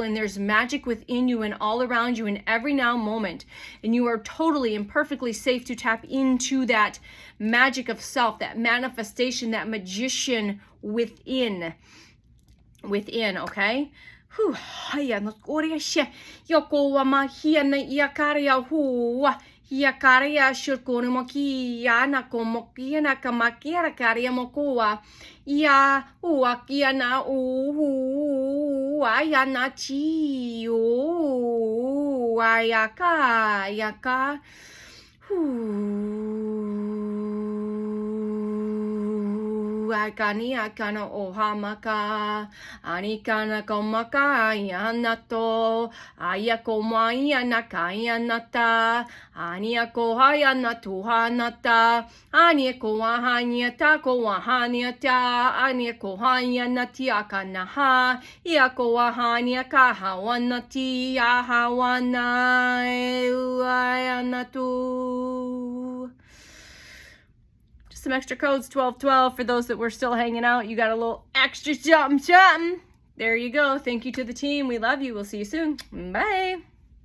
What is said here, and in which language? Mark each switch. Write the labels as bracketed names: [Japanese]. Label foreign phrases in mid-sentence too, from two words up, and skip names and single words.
[English] And there's magic within you and all around you in every now moment. And you are totally and perfectly safe to tap into that magic of self, that manifestation, that magician within, okay? Haya no koria she yoko wa mahia na iakaria huwa iakaria shurkone moki na komokia na kamakia karia mokoa ya uakia na ya na chi ayaka yaka Akani akana ohamaka anikana komaka yanato ayako maya nakaya nata aniako haya natuhanata aniako wahanyata ko wahanyata aniako hanya natiaka naha iako wahanya kahawanati yahawana ayanatu. Some extra codes, 1212 for those that were still hanging out. You got a little extra something. There you go. Thank you to the team. We love you. We'll see you soon. Bye.